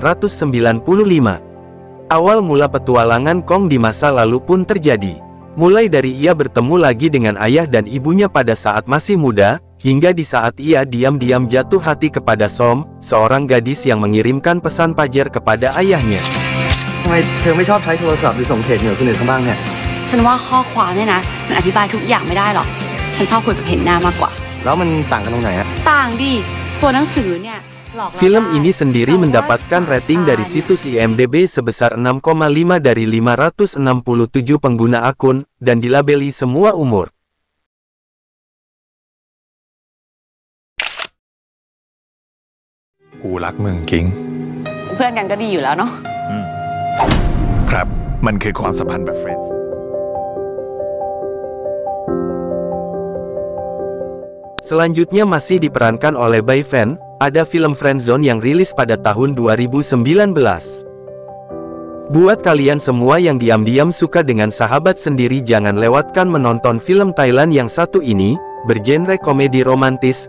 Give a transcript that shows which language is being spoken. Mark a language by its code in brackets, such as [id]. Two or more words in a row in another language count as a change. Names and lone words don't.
[id] Awal mula petualangan Kong di masa lalu pun terjadi. Mulai dari ia bertemu lagi dengan ayah dan ibunya pada saat masih muda, hingga di saat ia diam-diam jatuh hati kepada Som, seorang gadis yang mengirimkan pesan pajar kepada ayahnya. [th] ทำไมเธอไม่ชอบใช้โทรศัพท์หรือส่งเพจเหนือคนอื่นเขาบ้างเนี่ย ฉันว่าข้อความเนี่ยนะมันอธิบายทุกอย่างไม่ได้หรอก ฉันชอบคุยแบบเห็นหน้ามากกว่า แล้วมันต่างกันตรงไหนอะ ต่างดิ ตัวหนังสือเนี่ยหลอกเรา [id] Film [th] ได้ [id] ini sendiri mendapatkan rating dari situs IMDb sebesar 6,5 dari 567 pengguna akun, dan dilabeli semua umur. [th] Aku รักมึงกิ้ง เพื่อนกันก็ดีอยู่แล้วเนาะ ครับ มันคือความสัมพันธ์แบบ friends. [id] Selanjutnya masih diperankan oleh Bai Fan, ada film Friendzone yang rilis pada tahun 2019. Buat kalian semua yang diam-diam suka dengan sahabat sendiri, jangan lewatkan menonton film Thailand yang satu ini, bergenre komedi romantis.